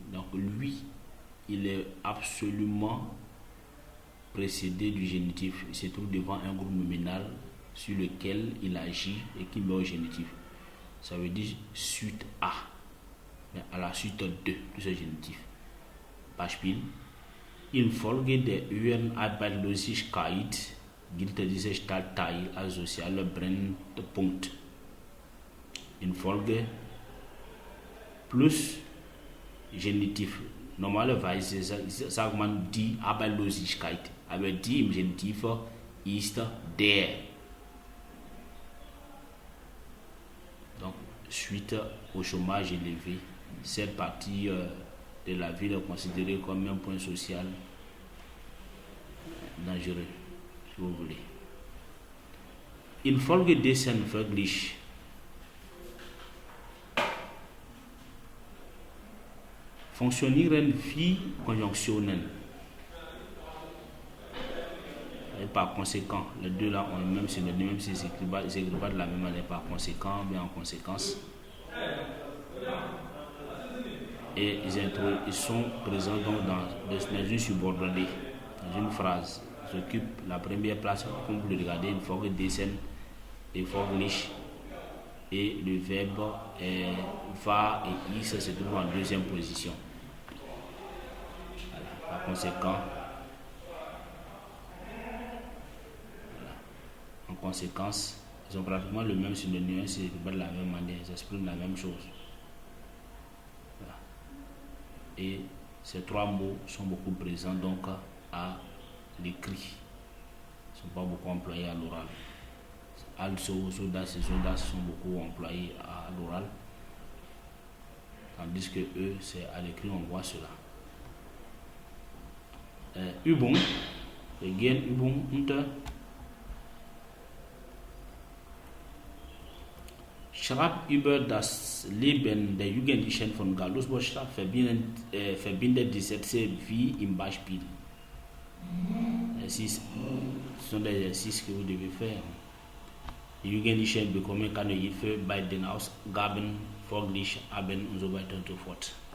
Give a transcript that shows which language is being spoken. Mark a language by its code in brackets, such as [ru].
[fr] Donc lui, il est absolument précédé du génitif. Il se trouve devant un groupe nominal sur lequel il agit et qui met au génitif. Ça veut dire suite à, mais à la suite de ce génitif. [de] Beispiel: Infolge der höheren Arbeitslosigkeit gilt dieser Stadtteil als sozialer Brennpunkt. Infolge plus Genitiv. Normalerweise sagt man die Arbeitslosigkeit, aber die im Genitiv ist der. [fr] Donc, suite au chômage élevé, cette partie de la ville est considérée comme un point social dangereux, si vous voulez. [de] Infolgedessen folglich. Funktionieren wie Konjunktionen. [fr] Et par conséquent, les deux là ont le même synonyme, même s'ils s'écrivent pas de la même manière. Par conséquent, mais en conséquence. Et ils sont présents donc dans une subordonnée, dans une phrase. Ils occupent la première place, comme vous le regardez, une folgedessen et folglich. Et le verbe va et is se trouve en deuxième position. Voilà. Par conséquent, en conséquence, ils ont pratiquement le même synonyme, c'est de la même manière, ils expriment la même chose. Voilà. Et ces trois mots sont beaucoup présents donc à l'écrit. Ils ne sont pas beaucoup employés à l'oral. Also, zodas et zodas sont beaucoup employés à l'oral, tandis que eux, c'est à l'écrit, on voit cela. [de] Übung, wir gehen Übung unter. Schreib über das Leben der Jugendlichen von Gallusbostadt, verbindet die Sätze wie im Beispiel. [fr] Ce sont des exercices que vous devez faire. [de] Die Jugendlichen bekommen keine Hilfe bei den Ausgaben, folglich haben und so weiter und so fort.